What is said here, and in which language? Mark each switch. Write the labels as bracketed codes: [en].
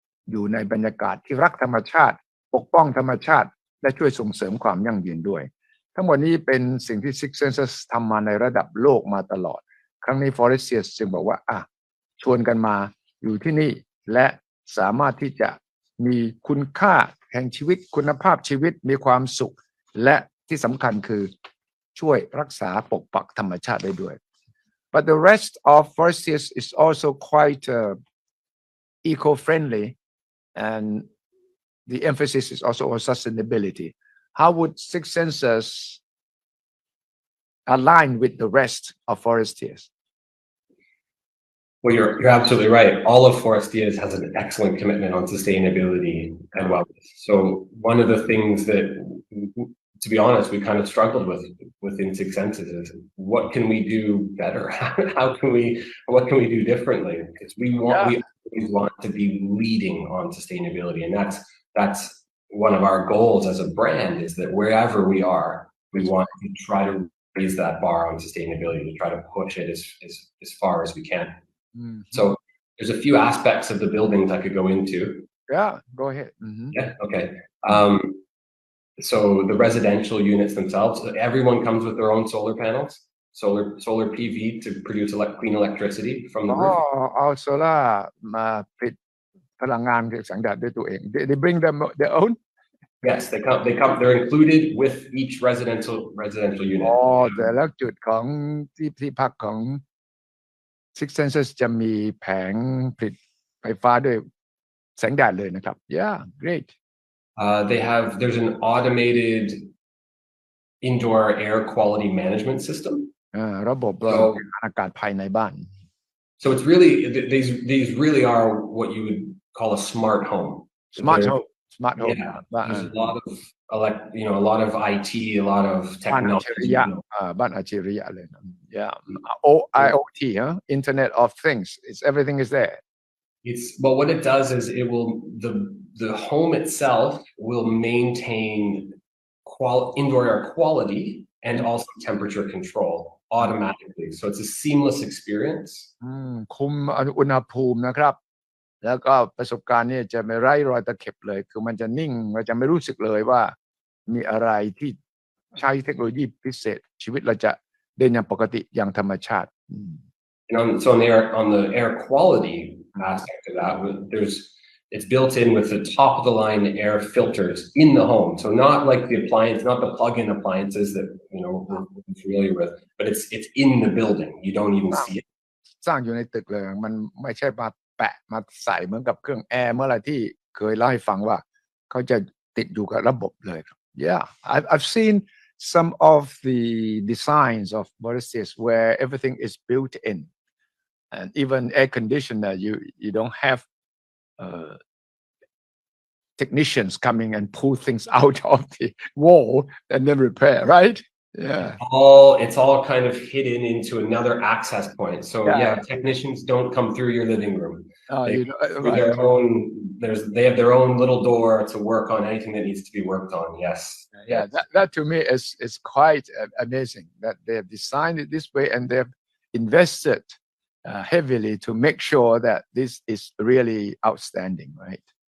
[th] อยู่ในบรรยากาศที่รักธรรมชาติปกป้องธรรมชาติและช่วยส่งเสริมความยั่งยืนด้วยทั้งหมดนี้เป็นสิ่งที่ Six Senses ทำมาในระดับโลกมาตลอดครั้งนี้ Forestias จึงบอกว่าชวนกันมาอยู่ที่นี่และสามารถที่จะมีคุณค่าแห่งชีวิตคุณภาพชีวิตมีความสุขและที่สำคัญคือช่วยรักษาปกปักธรรมชาติได้ด้วย [en] But the rest of Forestias is also quite eco-friendly, and the emphasis is also on sustainability. How would Six Senses align with the rest of Forestias? Well, you're absolutely right. All of Forestias has an excellent commitment on sustainability and wellness. So one of the things that, to be honest, we kind of struggled with within Six Senses is what can we do better? What can we do differently? Because we always want to be leading on sustainability, and that's one of our goals as a brand, is that wherever we are, we want to try to raise that bar on sustainability, to try to push it as far as we can. Mm-hmm. So there's a few aspects of the buildings I could go into. Yeah, go ahead. Mm-hmm. Yeah, okay. So the residential units themselves, everyone comes with their own solar panels, solar PV to produce clean electricity from the roof. [th] เอาโซล่ามาผลิตพลังงานจากแสงแดดด้วยตัวเอง [en] They bring them their own. Yes, they're included with each residential unit. [th] แต่ละจุดของที่พักของ Six Senses จะมีแผงผลิตไฟฟ้าด้วยแสงแดดเลยนะครับ [en] Yeah, great. There's an automated indoor air quality management system. [th] ระบบอากาศภายในบ้าน [en] So it's really, these really are what you would call a smart home. Smart home. Yeah, there's a lot of a lot of IT, a lot of technology. [th] บ้านอัจฉริยะเลยนะ [en] Yeah, IoT, Internet of Things. Everything is there. But what it does is it will the home itself will maintain indoor air quality and also temperature control automatically. So it's a seamless experience. [th] คุมอุณหภูมินะครับแล้วก็ประสบการณ์นี่จะไม่ไร้รอยตะเข็บเลยคือมันจะนิ่งเราจะไม่รู้สึกเลยว่ามีอะไรที่ใช้เทคโนโลยีพิเศษชีวิตเราจะเดินอย่างปกติอย่างธรรมชาติ [en] So on the air quality aspect of that, it's built in with the top of the line air filters in the home. So not like not the plug-in appliances that we're familiar with, but it's in the building. You don't even see it. [th] สร้างอยู่ในตึกเลยมันไม่ใช่มาแปะมาใส่เหมือนกับเครื่องแอร์เมื่อไหร่ที่เคยเล่าให้ฟังว่าเขาจะติดอยู่กับระบบเลยครับ [en] Yeah, I've seen some of the designs of Forestias where everything is built in, and even air conditioner you don't have technicians coming and pull things out of the wall and then repair, right? Yeah. It's all kind of hidden into another access point. So yeah, technicians don't come through your living room. They have their own little door to work on anything that needs to be worked on. Yes. Yeah, that to me is quite amazing that they have designed it this way and they've invested heavily to make sure that this is really outstanding, right?